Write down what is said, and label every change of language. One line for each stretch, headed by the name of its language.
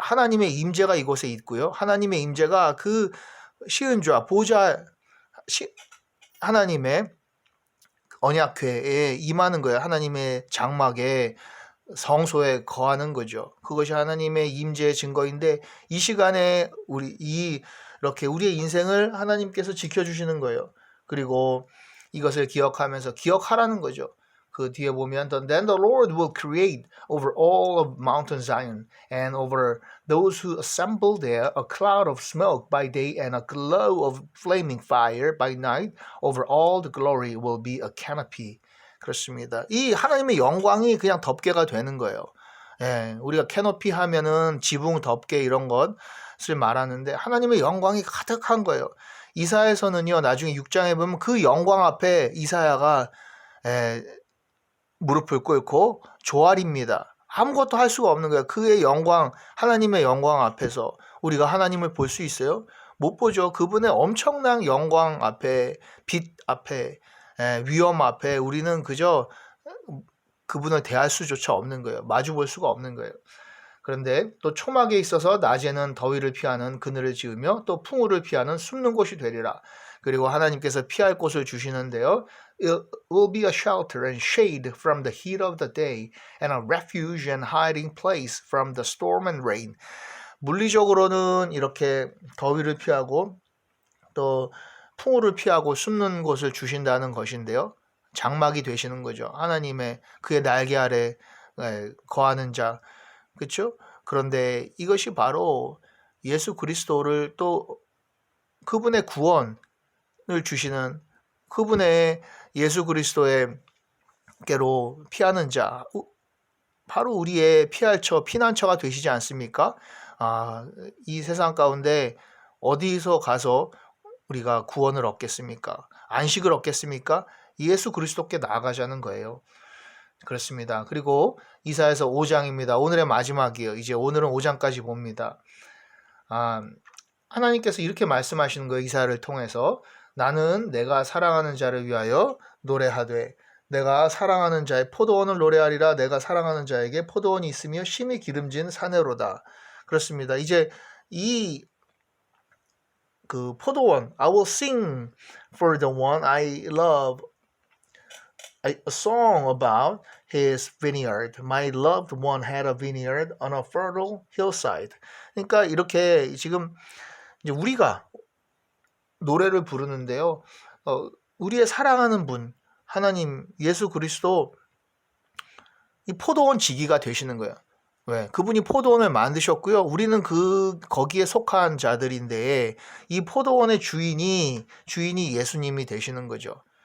Korean: 하나님의 임재가 이곳에 있고요. 하나님의 임재가 그 시은좌 보좌 하나님의 언약궤에 임하는 거예요. 하나님의 장막에 성소에 거하는 거죠. 그것이 하나님의 임재의 증거인데 이 시간에 이렇게 우리의 인생을 하나님께서 지켜주시는 거예요. 그리고 이것을 기억하면서 기억하라는 거죠. 그 뒤에 보면
English: Then the Lord will create over all of Mountain Zion and over those who assemble there a cloud of smoke by day and a glow of flaming fire by night. Over all the glory will be a canopy.
Korean: 그렇습니다. 이 하나님의 영광이 그냥 덮개가 되는 거예요. 우리가 캐노피 하면은 지붕 덮개 이런 것을 말하는데 하나님의 영광이 가득한 거예요. 이사야에서는요. 나중에 6장에 보면 그 영광 앞에 이사야가 무릎을 꿇고 조아립니다. 아무것도 할 수가 없는 거예요. 그의 영광, 하나님의 영광 앞에서 우리가 하나님을 볼 수 있어요? 못 보죠. 그분의 엄청난 영광 앞에, 빛 앞에, 위엄 앞에 우리는 그저 그분을 대할 수조차 없는 거예요. 마주 볼 수가 없는 거예요. 그런데 또 초막에 있어서 낮에는 더위를 피하는 그늘을 지으며 또 풍우를 피하는 숨는 곳이 되리라. 그리고 하나님께서 피할 곳을 주시는데요.
English: It will be a shelter and shade from the heat of the day and a refuge and hiding place from the storm and rain.
Korean: 물리적으로는 이렇게 더위를 피하고 또 풍우를 피하고 숨는 곳을 주신다는 것인데요. 장막이 되시는 거죠. 하나님의 그의 날개 아래 거하는 자. 그렇죠? 그런데 이것이 바로 예수 그리스도를 또 그분의 구원을 주시는 그분의 예수 그리스도의께로 피하는 자, 바로 우리의 피할처, 피난처가 되시지 않습니까? 이 세상 가운데 어디서 가서 우리가 구원을 얻겠습니까? 안식을 얻겠습니까? 예수 그리스도께 나아가자는 거예요. 그렇습니다. 그리고 이사야서 5장입니다. 오늘의 마지막이에요. 이제 오늘은 5장까지 봅니다. 하나님께서 이렇게 말씀하시는 거예요. 이사야를 통해서 나는 내가 사랑하는 자를 위하여 노래하되 내가 사랑하는 자의 포도원을 노래하리라. 내가 사랑하는 자에게 포도원이 있으며 심히 기름진 사내로다. 그렇습니다. 이제 이 그 포도원
English: I will sing for the one I love a song about his vineyard. My loved one had a vineyard on a fertile hillside.
Korean: 그러니까 이렇게 지금 이제 우리가 노래를 부르는데요. 우리의 사랑하는 분 하나님 예수 그리스도 이 포도원 지기가 되시는 거예요. 왜? 그분이 포도원을 만드셨고요. 우리는 거기에 속한 자들인데 이 포도원의 주인이 예수님이 되시는 거죠.